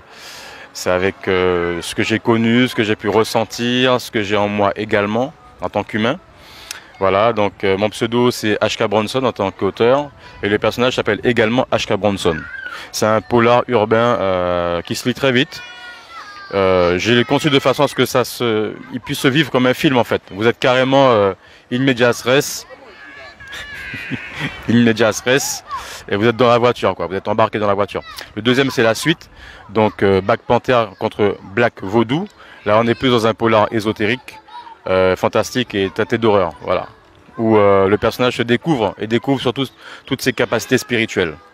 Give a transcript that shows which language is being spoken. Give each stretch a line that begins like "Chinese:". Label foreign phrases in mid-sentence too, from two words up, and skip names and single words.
French: C'est avec ce que j'ai connu, ce que j'ai pu ressentir, ce que j'ai en moi également en tant qu'humain. Voilà, donc mon pseudo c'est H.K. Bronson en tant qu'auteur et le personnage s'appelle également H.K. Bronson. C'est un polar urbain qui se lit très vite. J'ai conçu de façon à ce que il puisse se vivre comme un film en fait. Vous êtes carrément
Latin: in medias res, in medias res,
French: et vous êtes dans la voiture quoi. Vous êtes embarqué dans la voiture. Le deuxième c'est la suite, donc Black Panther contre Black Vaudou. Là on est plus dans un polar ésotérique, fantastique et tâté d'horreur, voilà. Où le personnage se découvre et découvre surtout toutes ses capacités spirituelles.